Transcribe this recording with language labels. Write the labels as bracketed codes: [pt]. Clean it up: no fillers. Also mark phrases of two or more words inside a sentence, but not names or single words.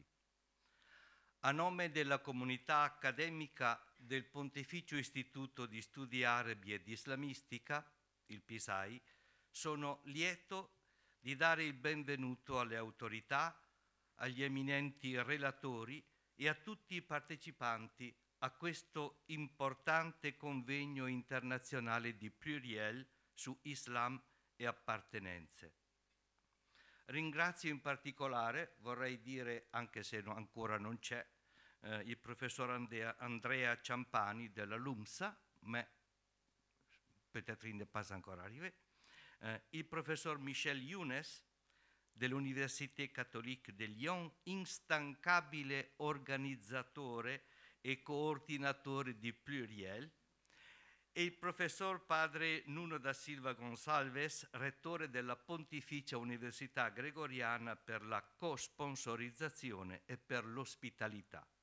[it] A nome della comunità accademica del Pontificio Istituto di Studi Arabi ed Islamistica, il PISAI, sono lieto di dare il benvenuto alle autorità, agli eminenti relatori e a tutti i partecipanti a questo importante convegno internazionale di Pluriel su Islam e appartenenze. Ringrazio in particolare, vorrei dire, anche se ancora non c'è, il professor Andrea Ciampani della LUMSA, [fr] mais peut-être il n'est pas encore arrivé, [it] il professor Michel Younes dell'Université cattolique de Lyon, instancabile organizzatore e coordinatore di Pluriel, e il professor padre Nuno da Silva Gonçalves, rettore della Pontificia Università Gregoriana per la co-sponsorizzazione e per l'ospitalità.